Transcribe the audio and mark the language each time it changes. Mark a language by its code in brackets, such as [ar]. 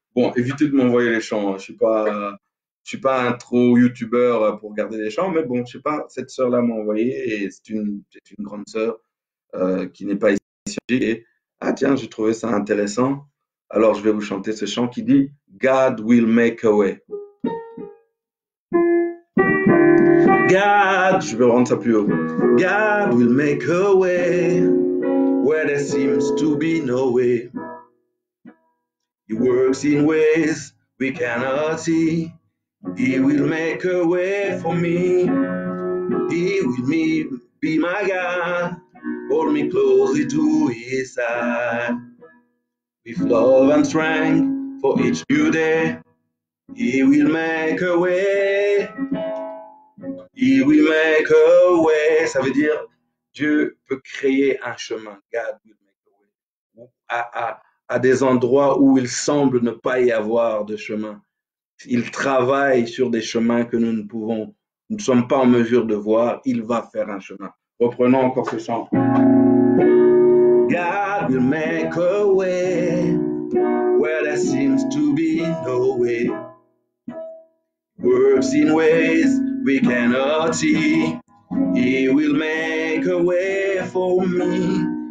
[fr] Bon, évitez de m'envoyer les chants. Je suis pas un trop youtubeur pour regarder les chants, mais bon, je sais pas, cette sœur-là m'a envoyé et c'est une grande sœur qui n'est pas ici. Et, ah tiens, j'ai trouvé ça intéressant. Alors, je vais vous chanter ce chant qui dit [en] God will make a way. [fr] God, je vais rendre ça plus haut. [en] God will make a way where there seems to be no way. He works in ways we cannot see. He will make a way for me. He will be my God. Hold me closely to his side. With love and strength for each new day. He will make a way. He will make a way. [fr] Ça veut dire Dieu peut créer un chemin. [en] God will make a way. [fr] À des endroits où il semble ne pas y avoir de chemin. Il travaille sur des chemins que nous ne sommes pas en mesure de voir. Il va faire un chemin. Reprenons encore ce chant. [en] God will make a way where there seems to be no way. Works in ways we cannot see. He will make a way for me.